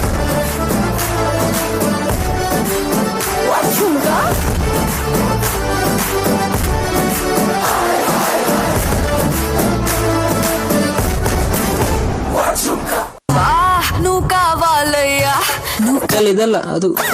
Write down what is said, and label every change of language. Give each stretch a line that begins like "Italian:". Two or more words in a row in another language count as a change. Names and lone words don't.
English: What chumka?
Telugu: నువ్వు కావాలయ్యా నువ్వు
Kannada: ಇದಲ್ಲ ಅದು